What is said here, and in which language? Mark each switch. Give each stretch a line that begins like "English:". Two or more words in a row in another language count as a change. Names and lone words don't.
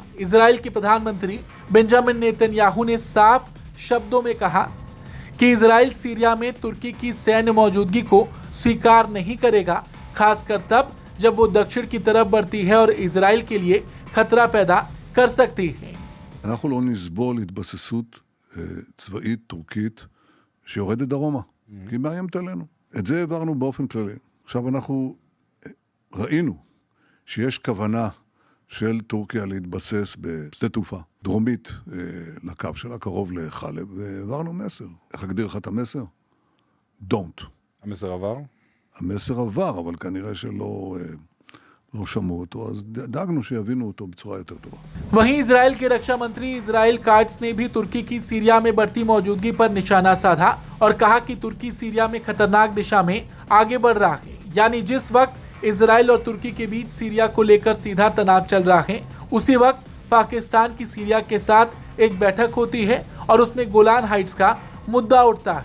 Hindi: इजराइल के प्रधानमंत्री बेंजामिन नेतन्याहू ने साफ शब्दों में कहा कि इजराइल सीरिया में तुर्की की सैन्य मौजूदगी को स्वीकार नहीं करेगा, खासकर तब जब वो दक्षिण की तरफ बढ़ती है और इजराइल के लिए खतरा पैदा कर सकती है।
Hebrew: אנחנו לא נסבול התבססות צבאית טורקית שיורדת דרומה, כי היא מאיימת עלינו. את זה העברנו באופן כללי. עכשיו אנחנו ראינו שיש כוונה של טורקיה להתבסס בשדה תעופה דרומית לקו שלה, קרוב לחלב, והעברנו מסר. איך אגדיר לך את המסר? Don't. המסר עבר? המסר עבר, אבל כנראה שלא שמעו אותו, אז דאגנו שיבינו אותו בצורה יותר טובה।
Hindi: वहीं इजराइल के रक्षा मंत्री इजराइल काट्स ने भी तुर्की की सीरिया में बढ़ती मौजूदगी पर निशाना साधा और कहा कि तुर्की सीरिया में खतरनाक दिशा में आगे बढ़ रहा है। यानी जिस वक्त इजराइल और तुर्की के बीच सीरिया को लेकर सीधा तनाव चल रहा है, उसी वक्त पाकिस्तान की सीरिया के साथ एक बैठक होती है और उसमें गोलान हाइट्स का मुद्दा उठता है।